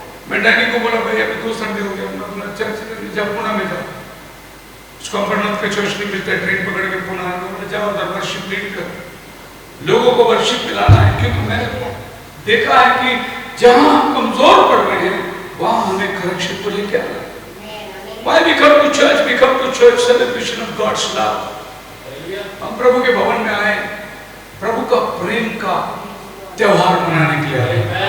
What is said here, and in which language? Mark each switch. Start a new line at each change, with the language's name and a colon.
Hindi: मैं डैडी को बोला भाई अभी 2 संडे हो गया, मैं बोला चर्च जब पुणे में जाओ, उसको अमरनाथ का चर्च नहीं मिलता है, ट्रेन पकड़ के पुणे आना, बोला जाओ उधर वर्शिप लीड कर, लोगों को वर्शिप मिलाना है। क्योंकि मैंने देखा है कि जहां हम कमजोर पड़ रहे हैं वहां हमें करेक्शन को लेके आना है।
English: Why we come to church? We come to church celebration of God's love.
Hindi: हम प्रभु के भवन में आए, प्रभु का प्रेम का त्योहार मनाने के लिए आए।